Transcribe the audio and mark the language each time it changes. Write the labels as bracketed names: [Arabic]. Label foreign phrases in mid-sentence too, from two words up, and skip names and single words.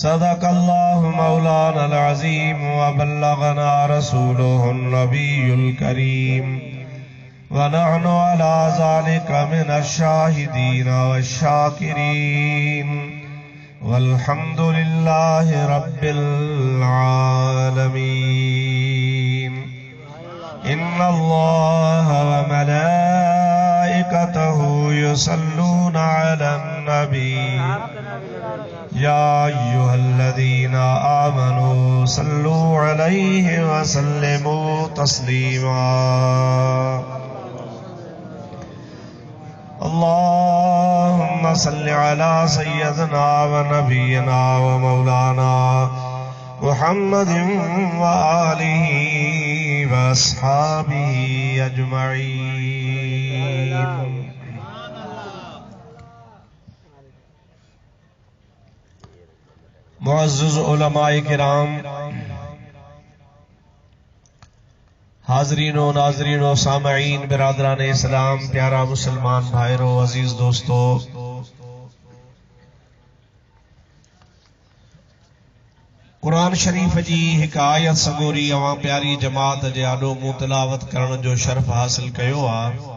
[Arabic] صدق الله مولانا العظيم وبلغنا رسوله النبي الكريم ونحن على ذلك من الشاهدين والشاكرين والحمد لله رب العالمين. إن الله وملائكته يصلون على النبي يا أيها الذين آمنوا صلوا عليه وسلموا تسليما. اللهم صل على سيدنا ونبينا ومولانا محمد وآله وأصحابه أجمعين. [Urdu] معزز علمائے کرام، حاضرین و ناظرین و سامعین، برادران اسلام, [Sindhi] प्यारा मुसलमान भाइरों, अजीज दोस्तों, कुरान शरीफ जी हिक आयत सगोरी अवां प्यारी जमात जे आॾो मूं तिलावत करण जो शर्फ हासिल कयो आहे।